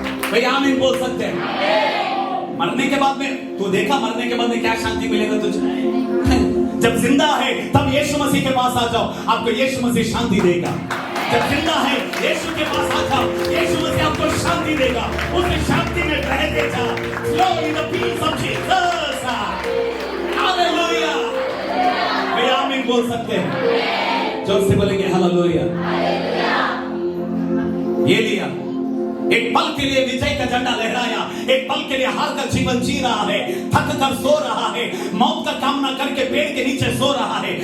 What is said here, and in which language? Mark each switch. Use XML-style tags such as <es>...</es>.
<hi>भाई आमीन बोल सकते हैं? मरने के बाद में तू देखा, मरने के बाद में क्या शांति मिलेगा तुझे? जब जिंदा है तब यीशु मसीह के पास आ जाओ, आपको यीशु मसीह शांति देगा। जब जिंदा है यीशु के पास आ जाओ, यीशु मसीह आपको शांति देगा। उस शांति में बहते जाओ।</hi> <en>Flow in the peace of Jesus.</en> <hi>Hallelujah. भाई आमीन बोल सकते हैं? जोर से बोलेंगे हालेलुया। ये लिया, एक पल के लिए विजय का झंडा लहराया, एक पल के लिए हार का जीवन जी रहा है, थक कर सो रहा है, मौत का कामना करके पेड़ के नीचे सो रहा है।</hi>